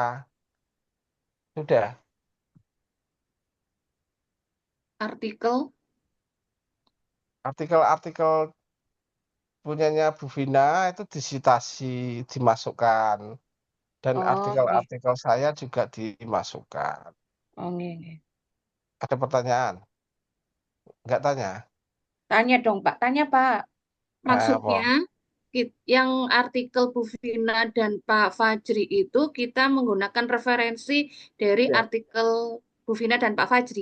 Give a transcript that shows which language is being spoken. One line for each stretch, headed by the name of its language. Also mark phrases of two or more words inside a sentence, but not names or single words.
Indonesian: Sudah. Artikel. Artikel-artikel punyanya Bu Vina itu disitasi, dimasukkan. Dan
Javanese: Oh, nggih.
Indonesian: artikel-artikel saya juga dimasukkan.
Javanese: Oh, nggih, nggih.
Indonesian: Ada pertanyaan? Enggak tanya? Tanya dong, Pak. Tanya, Pak. Maksudnya, Apa? yang artikel Bu Vina dan Pak Fajri itu kita menggunakan referensi dari Ya. artikel Bu Vina dan Pak Fajri.